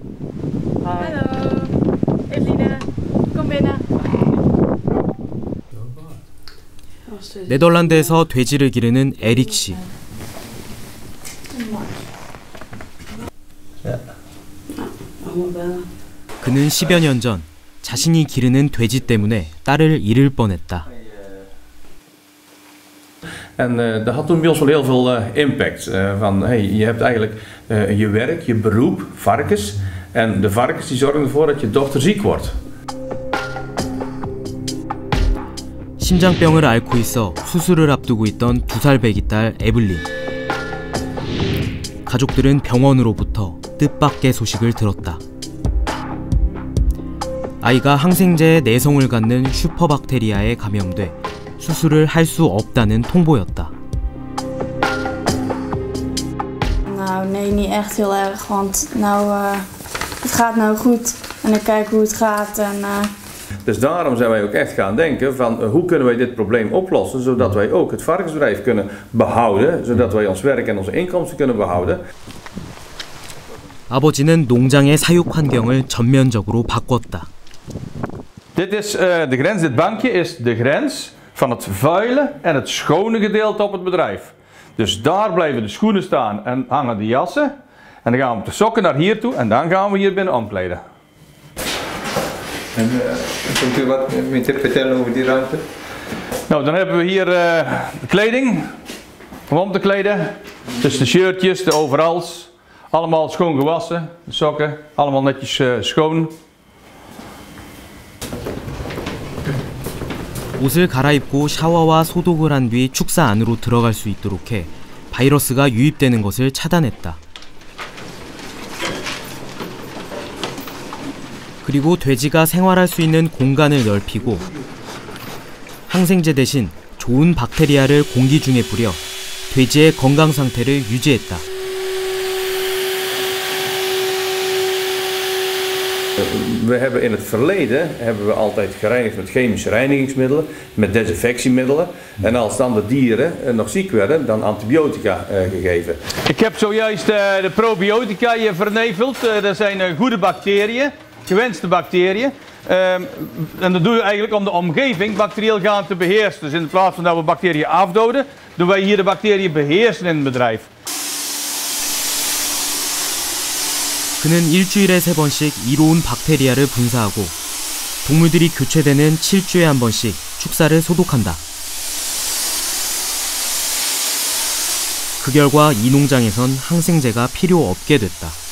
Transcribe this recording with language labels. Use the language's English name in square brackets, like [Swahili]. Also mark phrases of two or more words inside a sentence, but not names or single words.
[Korean] 네덜란드에서 돼지를 기르는 에릭 씨. 그는 10여 년 전 자신이 기르는 돼지 때문에 딸을 잃을 뻔했다. [Dutch] En dat had toen bij ons wel heel veel impact. Van hey, je hebt eigenlijk je werk, je beroep, varkens. En de varkens die zorgen ervoor dat je dochter ziek wordt. [Korean] 심장병을 앓고 있어 수술을 앞두고 있던 2살 배기 딸 에블린. 가족들은 병원으로부터 뜻밖의 소식을 들었다. 아이가 항생제에 내성을 갖는 슈퍼박테리아에 감염돼 수술을 할 수 없다는 통보였다. [Dutch] Nou, nee, niet echt heel erg, want nou, het gaat nou goed en ik kijk hoe het gaat. Dus daarom zijn wij ook echt gaan denken van hoe kunnen wij dit probleem oplossen, zodat wij ook het varkensbedrijf kunnen behouden, zodat wij ons werk en onze inkomsten kunnen behouden. [Korean] 아버지는 농장의 사육 환경을 전면적으로 바꿨다. [Dutch] Dit is de grens, dit bankje is de grens van het vuile en het schone gedeelte op het bedrijf. Dus daar blijven de schoenen staan en hangen de jassen. En dan gaan we met de sokken naar hier toe en dan gaan we hier binnen omkleden. En kunt u wat meer vertellen over die ruimte? Nou, dan hebben we hier de kleding om om te kleden. Dus de shirtjes, de overals, allemaal schoon gewassen. De sokken, allemaal netjes schoon. [Korean] 옷을 갈아입고 샤워와 소독을 한 뒤 축사 안으로 들어갈 수 있도록 해 바이러스가 유입되는 것을 차단했다. 그리고 돼지가 생활할 수 있는 공간을 넓히고 항생제 대신 좋은 박테리아를 공기 중에 뿌려 돼지의 건강 상태를 유지했다. [Dutch] We hebben in het verleden altijd gereinigd met chemische reinigingsmiddelen, met desinfectiemiddelen. En als dan de dieren nog ziek werden, dan antibiotica gegeven. Ik heb zojuist de probiotica hier verneveld. Dat zijn goede bacteriën, gewenste bacteriën. En dat doen we eigenlijk om de omgeving bacterieel gaan te beheersen. Dus in plaats van dat we bacteriën afdoden, doen wij hier de bacteriën beheersen in het bedrijf. [Korean] 그는 일주일에 3번씩 이로운 박테리아를 분사하고 동물들이 교체되는 7주에 한 번씩 축사를 소독한다. 그 결과 이 농장에선 항생제가 필요 없게 됐다.